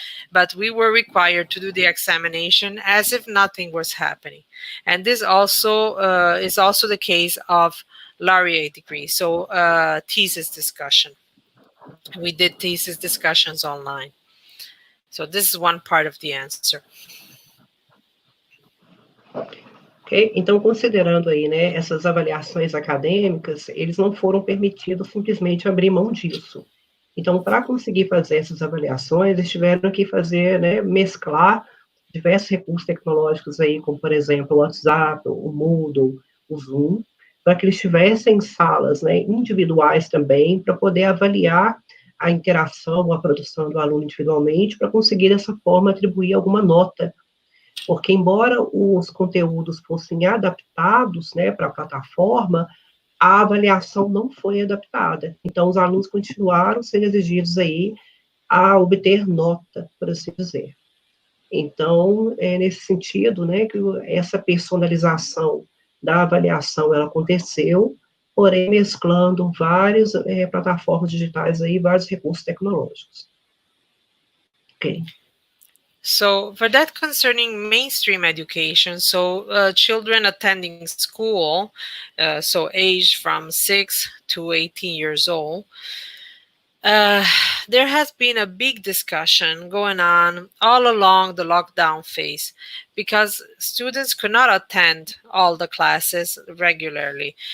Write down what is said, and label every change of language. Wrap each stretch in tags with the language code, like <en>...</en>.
<en>But we were required to do the examination as if nothing was happening. And this also is also the case of laureate degree, so thesis discussion. We did thesis discussions online. So this is one part of the answer.</en> <pt>Ok, então considerando aí, né, essas avaliações acadêmicas, eles não foram permitidos simplesmente abrir mão disso. Então, para conseguir fazer essas avaliações, eles tiveram que fazer, né, mesclar diversos recursos tecnológicos aí, como, por exemplo, o WhatsApp, o Moodle, o Zoom, para que eles tivessem salas, né, individuais também, para poder avaliar a interação, a produção do aluno individualmente, para conseguir, dessa forma, atribuir alguma nota. Porque, embora os conteúdos fossem adaptados, né, para a plataforma, a avaliação não foi adaptada. Então, os alunos continuaram sendo exigidos aí a obter nota, por assim dizer. Então, é nesse sentido, né, que essa personalização da avaliação, ela aconteceu, porém mesclando várias plataformas digitais aí, vários recursos tecnológicos. Ok.</pt> <en>So for that concerning mainstream education, so children attending school, so age from 6 to 18 years old, there has been a big discussion going on all along the lockdown phase, because students could not attend all the classes regularly.</en>